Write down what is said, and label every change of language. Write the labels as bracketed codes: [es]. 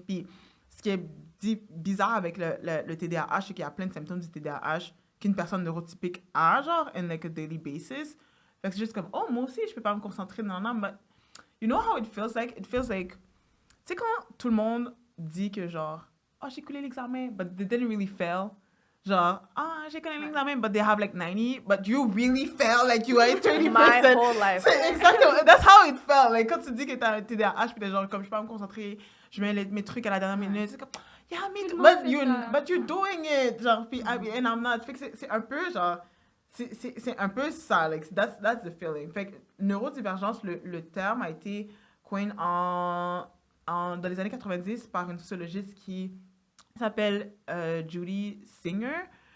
[fr] Puis ce qui est bizarre avec le TDAH, c'est qu'il y a plein de symptômes du TDAH qu'une personne neurotypique a, genre, [en] in like a daily basis. [fr] Fait que c'est juste comme, oh, moi aussi, je peux pas me concentrer dans l'âme. [en] But you know how it feels like? It feels like, [fr] tu sais, quand tout le monde dit que, genre, oh, j'ai coulé l'examen, [en] but they didn't really fail. [fr] Genre, j'ai coulé l'examen, [en] but they have like 90, but you really fail, like you are 30%. My whole life. [fr] C'est exactement, [en] that's how it felt. [fr] Like, quand tu dis que t'as un TDAH, puis t'es genre, comme, je peux pas me concentrer, je mets mes trucs à la dernière minute, c'est comme, [en] yeah, me too, but you're doing it, [fr] genre, puis, [en] and I'm not. [fr] Fait que c'est un peu, genre, c'est un peu ça, [en] like, that's the feeling. [fr] Fait que neurodivergence, le terme a été coin dans les années 90 par une sociologiste qui s'appelle Judy Singer.